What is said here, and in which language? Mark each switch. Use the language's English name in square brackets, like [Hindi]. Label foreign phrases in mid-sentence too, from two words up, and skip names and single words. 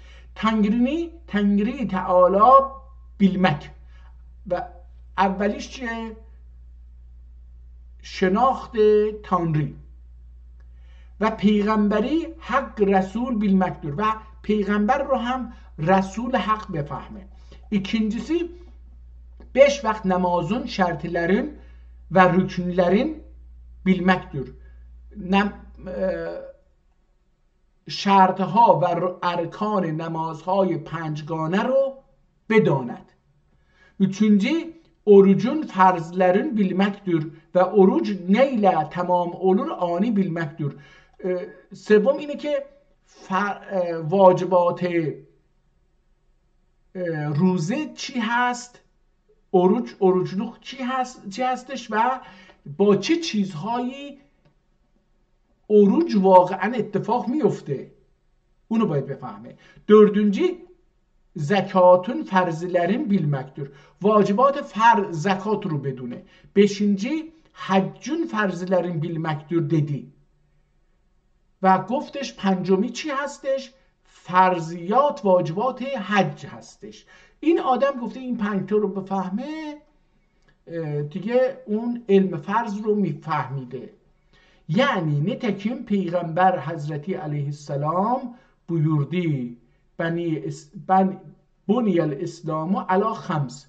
[Turkish] Tanrı Teâlâ bilmek و [Persian] اولیش چیه؟ شناخت تانری و پیغمبری [Turkish] حق رسول bilmektir [Persian] و پیغمبر رو هم رسول حق بفهمه. [Turkish] İkincisi 5 vakit namazın şartların ve rükünlerin bilmektir. [Persian] شرطها و ارکان نمازهای 5گانه رو بداند. [Turkish] Üçüncü orucun farzların bilmektir ve oruç neyle tamam olur ani bilmektir. [Persian] سوم اینه که واجبات روزه چی هست، oruçluk چی هستش و با چه چیزهایی oruç واقعا اتفاق میفته، اونو باید بفهمه. [Turkish] Dördüncü zekatın farzların bilmektir. [Persian] واجبات زکات رو بدونه. [Turkish] Beşinci haccın farzların bilmektir dedi. [Persian] و گفتش پنجمی چی هستش؟ فرضیات واجبات حج هستش. این آدم گفته این 5 تا رو بفهمه دیگه اون علم فرض رو میفهمیده. [Turkish] یعنی nitekim peygamber hazreti aleyhisselam buyurdi [Arabic] بنی الاسلام علی 5.